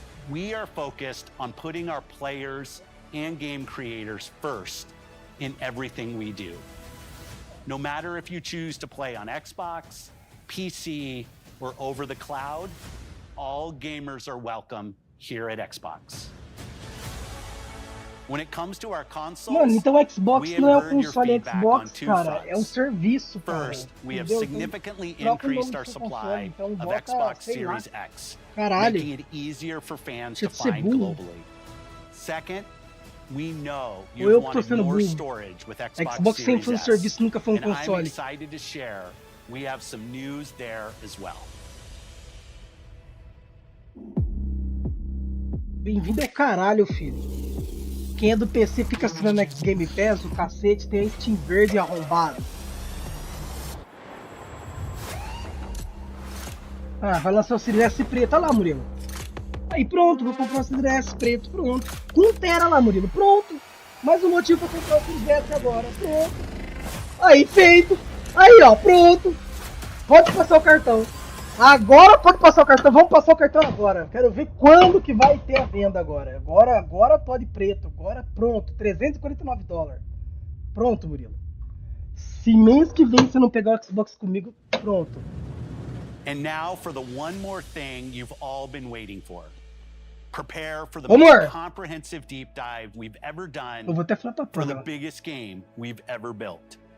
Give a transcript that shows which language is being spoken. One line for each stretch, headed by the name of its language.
English: We are focused on putting our players and game creators first in everything we do. No matter if you choose to play on Xbox, PC, or over the cloud, all gamers are welcome here at Xbox. When it comes to our consoles,
Portuguese: mano, então o Xbox não é o console Xbox, cara, é um serviço, cara.
English: First, we have significantly increased our supply of Xbox Series X, making it easier for fans to find globally. Second, we know you wanted more storage with Xbox Series S, and I'm excited to share we have some news there as well.
Portuguese: Bem-vindo ao caralho, filho. Quem é do PC fica assinando X Game Pass, o cacete tem a Steam verde arrombado. Ah, vai lançar o Series S preto. Olha lá, Murilo. Aí pronto, vou comprar o Series S preto, pronto. Com 1 tera lá, Murilo, pronto. Mais um motivo pra comprar o Series S agora, pronto. Aí, feito. Aí, ó, pronto. Pode passar o cartão. Agora pode passar o cartão, vamos passar o cartão agora. Quero ver quando que vai ter a venda agora. Agora pode preto, agora pronto, $349. Pronto, Murilo. Se mês que vem você não pegar o Xbox comigo, pronto.
English: And now for the one more thing you've all been waiting for. Prepare for the most comprehensive deep dive we've ever done for the biggest game we've ever built.